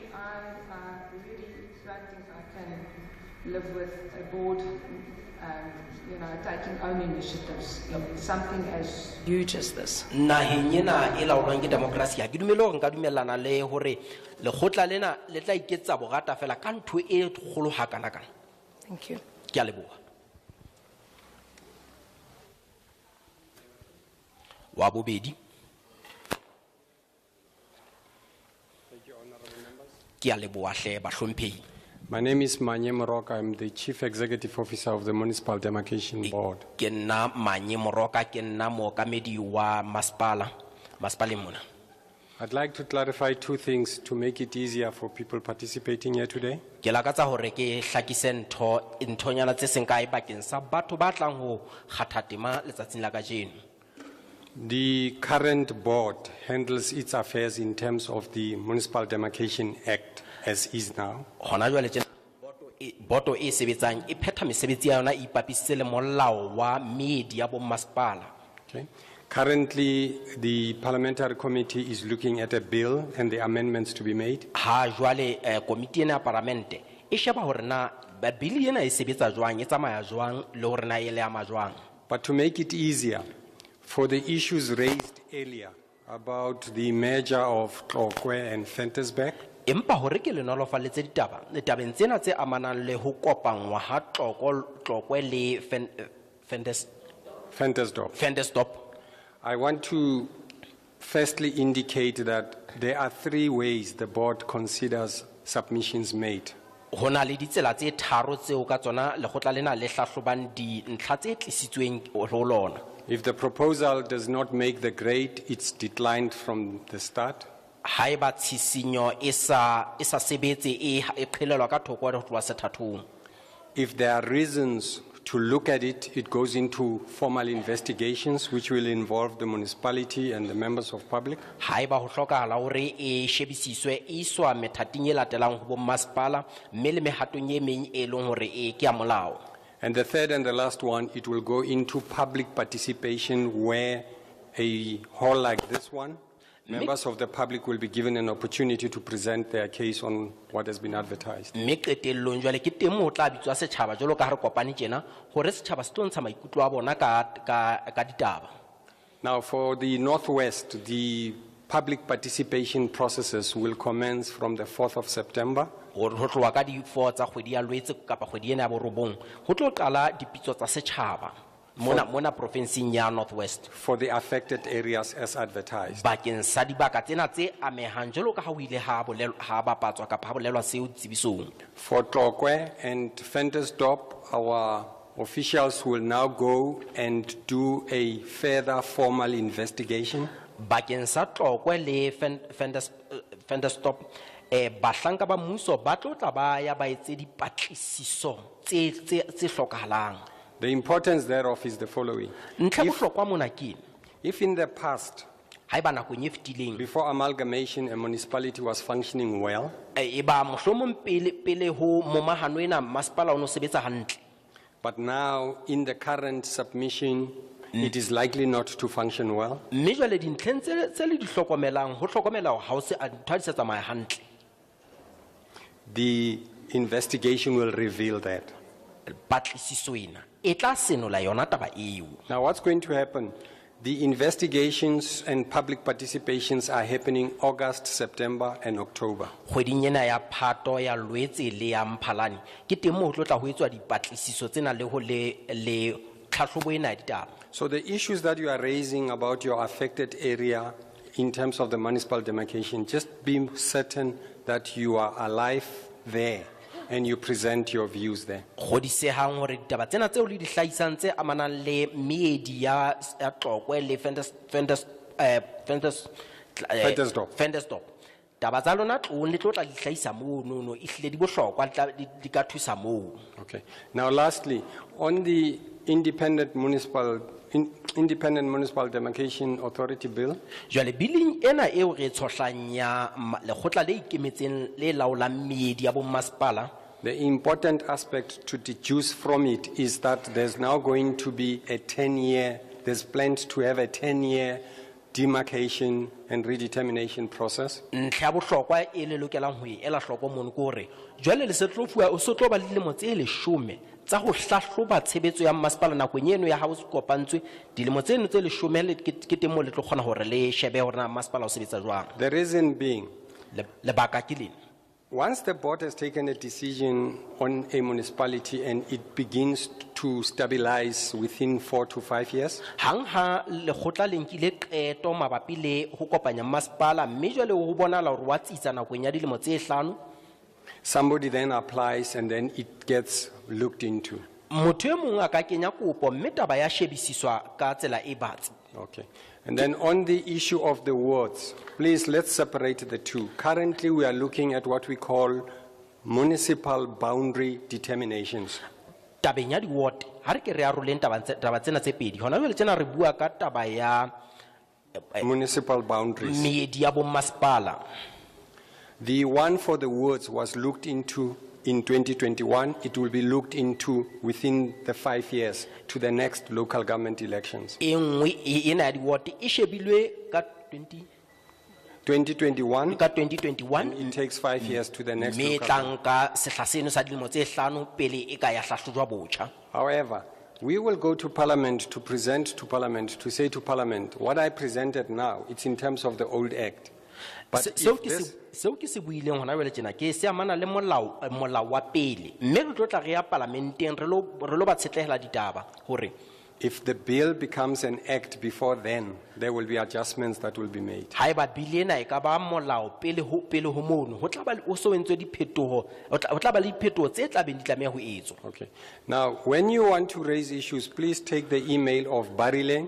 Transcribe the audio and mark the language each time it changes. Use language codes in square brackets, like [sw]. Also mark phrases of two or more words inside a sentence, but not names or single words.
[en] I really don't think I can live with a board, taking own initiatives in something as huge as this. [st] naheng ena e laolwang ke democracy ha ke dumele hore nka dumellana le hore lekgotla lena le tla iketsa bogata fela ka ntho e kgolo hakana kana. [en] Thank you. [st] Ke a leboha. Wa bobedi. Ke a leboha hle bahlomphehi. [en] My name is Manye Moroka. I'm the Chief Executive Officer of the Municipal Demarcation Board. [st] Ke nna Manye Moroka, ke nna mookamedi wa masepala mona. [en] I'd like to clarify two things to make it easier for people participating here today. [st] Ke lakatsa hore ke hlakise nthonyana tse seng kae bakeng sa batho ba tlang ho kgatha tema letsatsing la kajeno. [en] The current board handles its affairs in terms of the Municipal Demarcation Act as is now. [st] Hona jwale tjena boto e sebetsang e phetha mesebetsi ya yona e ipapisitse le molao wa media bo masepala. [en] Okay. Currently, the parliamentary committee is looking at a bill and the amendments to be made. [st] Ha jwale komiti ena ya parlamente e sheba hore na bili ena e sebetsa jwang e tsamaya jwang le hore na e le ama jwang. [en] But to make it easier, for the issues raised earlier about the merger of Tlokwe and Ventersburg, [st] empa hore ke le nolofalletse ditabeng tsena tse amanang le ho kopangwa ha Tlokwe le Ventersdorp. [en] I want to firstly indicate that there are three ways the board considers submissions made. [st] Hona le ditsela tse tharo tseo ka tsona lekgotla lena le hlahlobang dintlha tse tlisitsweng ho lona. [en] If the proposal does not make the grade, it's declined from the start. [st] Haeba tshisinyo e sa sebetse e qhelelwa ka thoko ho tloha sethathong. [en] If there are reasons to look at it, it goes into formal investigations which will involve the municipality and the members of public. [st] Haeba ho hlokahala hore e shebisiswe e iswa methating e latelang ho bo masepala mme le mehatong e meng e leng hore e ke ya molao. [en] And the third and the last one, it will go into public participation where a hall like this one, members of the public will be given an opportunity to present their case on what has been advertised. [st] Mme qetellong jwale ke teng mo tla bitswa setjhaba jwalo ka ha re kopane tjena hore setjhaba se tlo ntsha maikutlo a bona ka ditaba. [en] Now for the Northwest, the public participation processes will commence from the 4th of September. [st] Ho tloha ka di 4 tsa kgwedi ya Lwetse kapa kgwedi ena ya borobong ho tlo qala dipitso tsa setjhaba mona provinceng ya Northwest [en] for the affected areas as advertised. [st] Bakeng sa dibaka tsena tse amehang jwalo ka ha o ile ha bapatswa kapa ha bolelwa seo tsebisong. [en] For Tlokwe and Ventersdorp, our officials will now go and do a further formal investigation. [st] Bakeng sa Tlokwe le Ventersdorp bahlanka ba mmuso ba tlo tla ba ya ba etse dipatlisiso tse hlokahalang. [en] The importance thereof is the following. If in the past, before amalgamation, a municipality was functioning well, but now in the current submission, it is likely not to function well. [st] mme jwale dintlheng tse le di hlokomelang ho hlokomela hore ha o se a ntho ha di sa tsamaya hantle. [en] The investigation will reveal that. [st] Patlisiso ena e tla senola yona taba eo. [en] Now, what's going to happen? The investigations and public participations are happening August, September, and October. [st] Kgweding ena ya Phato, ya Lwetse le ya Mphalane ke teng moo ho tlo tla ho etswa dipatlisiso tsena le ho le tlhahlobo ena ya ditaba. [en] So the issues that you are raising about your affected area in terms of the municipal demarcation, just be certain that you are alive there and you present your views there. [st] Kgodisehang hore ditaba tsena tseo le di hlahisang tse amanang le meedi ya Tlokwe le Ventersdorp. Taba tsa lona tlong le tlo tla di hlahisa moo no ehlile di bohlokwa di ka thusa moo. [en] Okay. Now, lastly, on the Independent Municipal Demarcation Authority bill, [st] Jwale billing ena eo re tshohlang ya lekgotla le ikemetseng le laolang meedi ya bommasepala. [en] the important aspect to deduce from it is that there's now going to be a 10-year, there's planned to have a 10-year demarcation and redetermination process. [st] Ntlha ya bohlokwa e le lokelang ho e ela hloko mono ke hore jwale le se tlo fuwa o se tlo ba le dilemo tse 10 tsa ho hlahloba tshebetso ya masepala nakong eno ya ha o se kopantswe dilemo tseno tse 10 ke teng mo le tlo kgona hore le shebe hore na masepala o sebetsa jwang. [en] The reason being, [st] Lebaka ke lena. [en] once the board has taken a decision on a municipality and it begins to stabilize within 4 to 5 years, [st] Hang ha lekgotla le nkile qeto mabapi le ho kopanya masepala mme jwale ho bonahala hore wa tsitsa nakong ya dilemo tse 5, [en] somebody then applies and then it gets looked into. [st] motho e mong a ka kenya kopo mme taba ya shebisiswa ka tsela e batsi. [en] Okay. And then on the issue of the wards, please let's separate the two. Currently, we are looking at what we call municipal boundary determinations. [st] Tabeng ya di-ward ha re ke re aroleng taba tsena tse pedi hona jwale tjena re bua ka taba ya [en] Municipal boundaries. [st] meedi ya bommasepala. [en] The one for the wards was looked into in 2021. It will be looked into within the 5 years to the next local government elections. [st] E nngwe ena ya di-ward e shebilwe ka 2021, ka 2021 [en] it takes 5 years to the next [st] mme [en] local [st] tlang ka sehla seno sa dilemo tse 5 pele e ka ya hlahlojwa botjha. [en] However, we will go to Parliament to present to Parliament, to say to Parliament, what I presented now, it's in terms of the old Act. But [st] Seo [en] if [st] ke [en] this, [st] seo ke se buileng hona jwale tjena ke se amana le molao wa pele mme re tlo tla re ya parlamenteng re lo ba tshetlehela ditaba hore [en] if the bill becomes an act before then, there will be adjustments that will be made. [st] haeba bile ena e ka ba molao pele ho mono ho tla ba o so entswe diphetoho o tla ba le diphetoho tse tla beng di tlameha ho etswa. [en] Okay. Now, when you want to raise issues, please take the email of Barileng.